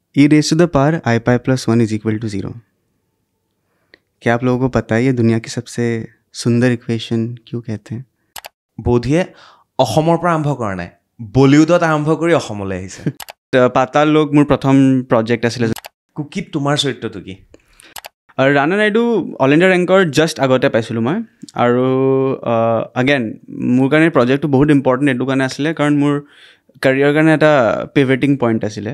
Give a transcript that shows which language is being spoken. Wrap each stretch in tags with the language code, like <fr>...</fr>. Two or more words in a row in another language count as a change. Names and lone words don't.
<en>e raised to the power I pi plus 1 is equal to 0.</en> <hi>क्या आप लोगों को पता है ये दुनिया की सबसे सुंदर इक्वेशन क्यों कहते हैं?</hi> <as>বোধিয়ে অসমৰ পৰা আৰম্ভ কৰা নাই, বলিউডত আৰম্ভ কৰি অসমলৈ আহিছে। পাতাল লোক মোৰ প্ৰথম প্ৰজেক্ট আছিলে। কুকিত তোমাৰ চৰিত্ৰটো কি? আৰু ৰাণা নাইডু</as> <en>all India</en> <as>ৰেংকৰ জাষ্ট আগতে পাইছিলোঁ মই। আৰু আগেন মোৰ কাৰণে প্ৰজেক্টটো বহুত ইম্পৰ্টেণ্ট এইটো কাৰণে আছিলে কাৰণ মোৰ কেৰিয়াৰ কাৰণে এটা</as> <en>pivoting point</en> <as>আছিলে।</as>